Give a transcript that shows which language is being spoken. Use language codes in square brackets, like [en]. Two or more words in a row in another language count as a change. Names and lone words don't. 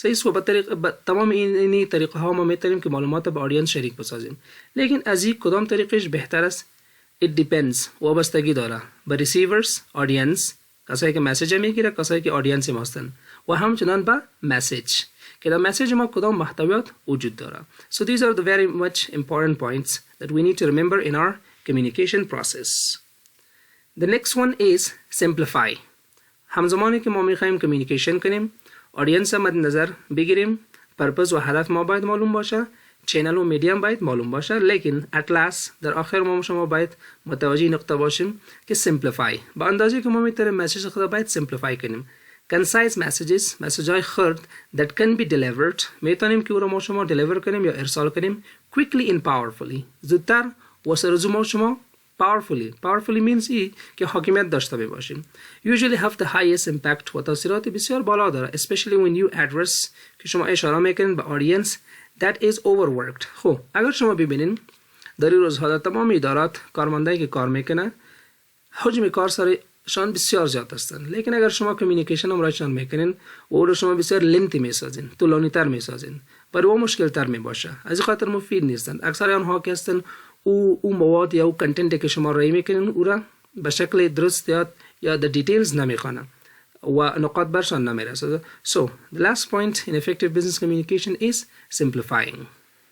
[fa] تمام این طریقه ها ما میتونیم که معلومات با آدینس شریک بسازیم. لیکن از این کدام طریقش بهتر است؟ [en] It depends. [fa] وابستگی داره به ریسیورز، آدینس، کسایی که مسیج میگیره، کسایی که آدینس ما هستن و همچنان به مسیج که در مسیج ما کدام محتویات وجود داره. [en] So these are the very much important points that we need to remember in our communication process. The next one is simplify. [fa] همزمانی که ما میخوایم کمیونیکیشن کنیم آدینس مد نظر بگیریم، پرپس و هدف ما باید معلوم باشه، چینل و میدیم باید معلوم باشه، لیکن [en] at last [fa] در آخر ما شما باید متوجه نقطه باشیم که simplify با اندازه که ما میتونیم مسیج خود باید simplify کنیم. [en] concise messages [fa] مسیج های خرد [en] that can be delivered [fa] میتونیم که او را ما شما deliver کنیم یا ارسال کنیم [en] quickly and powerfully [fa] زودتر واسه رزومه شما [en] powerfully means [fa] ای که حاکمیت داشته باشیم. [en] usually have the highest impact [fa] و تاثیرات بسیار بالا داره [en] especially when you address [fa] که شما اشاره میکنین به [en] audience that is overworked. [fa] خب اگر شما ببینین در این روزها در تمام ادارات کارمندایی که کار میکنه حجم کار سرشان بسیار زیاد هستند، لیکن اگر شما کمیونیکیشن امرایشان میکنین او رو شما بسیار لنتی میسازین، طولانی تر میسازین، برای او مشکل تر میباشه، از این خاطر مفید نیستند. اکثر آنها که هستند او مواد یا او کنتنتی که شما رای میکنین او را به شکل درست یا [en] the details [fa] نمیخوانه و نقاط برشان نمیرسه. [en] So the last point in effective business communication is simplifying.